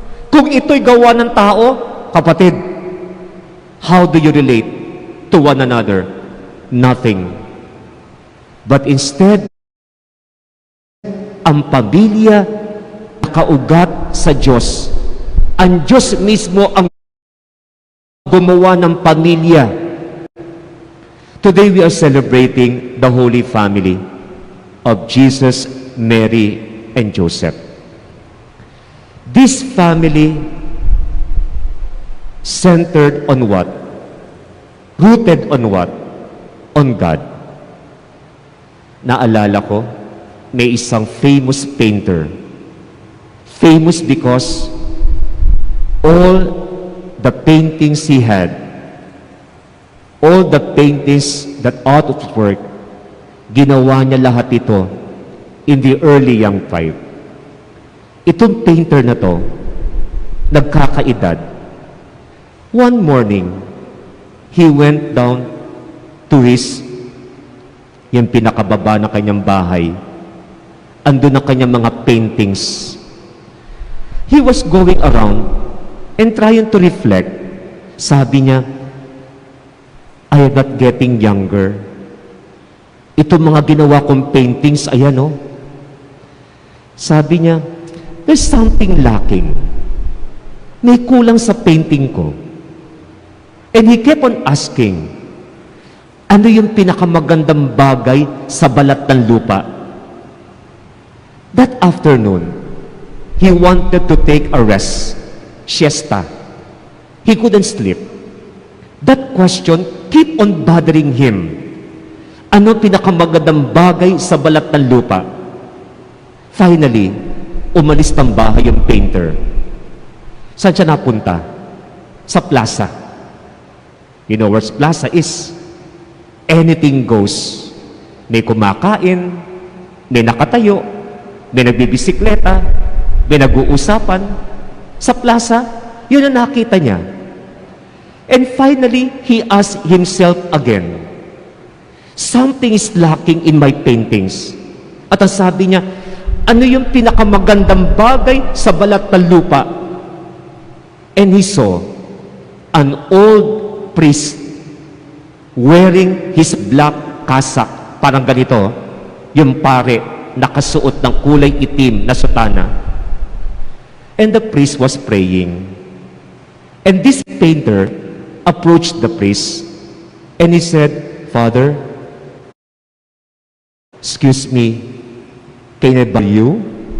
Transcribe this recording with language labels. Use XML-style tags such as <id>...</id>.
<tl>Kung ito'y gawa ng tao, kapatid,</tl> <en>how do you relate to one another? Nothing. But instead,</en> <tl>ang pamilya nakaugat sa Diyos. Ang Diyos mismo ang gumawa ng pamilya.</tl> <en>Today we are celebrating the Holy Family of Jesus, Mary, and Joseph. This family centered on what? Rooted on what? On God.</en> <tl>Naalala ko, may isang</tl> <en>famous painter. Famous because all the paintings he had, all the paintings that out of work,</en> <tl>ginawa niya lahat ito</tl> <en>in the early young time.</en> <tl>Itong painter na to, nagkakaedad.</tl> <en>One morning, he went down to</en> <tl>yung pinakababa na kanyang bahay. Andun ang kanyang mga paintings.</tl> <en>He was going around and trying to reflect.</en> <tl>Sabi niya,</tl> <en>I am not getting younger.</en> <tl>Ito mga ginawa kong paintings, ayan o. Sabi niya,</tl> <en>there's something lacking.</en> <tl>May kulang sa painting ko.</tl> <en>And he kept on asking,</en> <tl>ano yung pinakamagandang bagay sa balat ng lupa?</tl> <en>That afternoon, he wanted to take a rest, siesta. He couldn't sleep. That question keep on bothering him.</en> <tl>Ano pinakamagandang bagay sa balat ng lupa? Finally, umalis ng bahay yung painter. Saan siya napunta? Sa plaza.</tl> <en>You know where plaza is? Anything goes.</en> <tl>May kumakain, may nakatayo, may nagbibisikleta, may nag-uusapan. Sa plaza, yun ang nakita niya.</tl> <en>And finally, he asked himself again, something is lacking in my paintings.</en> <tl>At ang sabi niya, ano yung pinakamagandang bagay sa balat ng lupa?</tl> <en>And he saw an old priest wearing his black cassock.</en> <tl>Parang ganito, yung pare nakasuot ng kulay itim na sutana.</tl> <en>And the priest was praying. And this painter approached the priest and he said, Father, excuse me, can I borrow you?</en>